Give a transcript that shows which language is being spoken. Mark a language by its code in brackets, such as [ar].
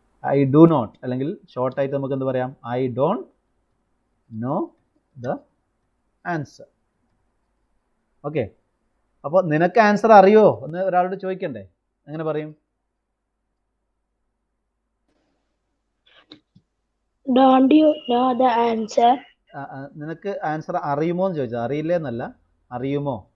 [en] I do not [ml] അല്ലെങ്കിൽ short ആയിട്ട് നമുക്ക് എന്ത് പറയാം? [en] I don't know the answer. Okay, [ml] അപ്പോൾ നിനക്ക് ആൻസർ അറിയോ എന്ന് ഒരാളോട് ചോദിക്കണ്ടേ? എങ്ങനെ പറയും? [en] Don't you know the answer? [ml] നിനക്ക് ആൻസർ അറിയുമോ എന്ന് ചോദിച്ചത്, അറിയില്ലേ എന്നല്ല, അറിയുമോ.